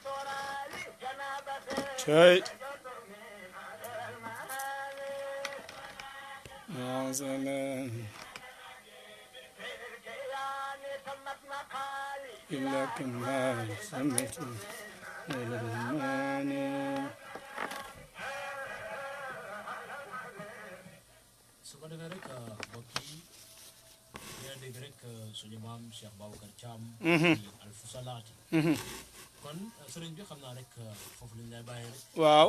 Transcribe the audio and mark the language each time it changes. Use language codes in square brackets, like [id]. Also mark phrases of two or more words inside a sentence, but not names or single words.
[ar] شيء يا سلام إلا كما سمعت إلى الماني [wo] su ko defee rek mbokk yi dina dégg rek suñu maam Cheikh Babacar Thiam ci Alfusalaati kon sëriñ bi xam naa rek foofu lañ lay bàyyi rek waaw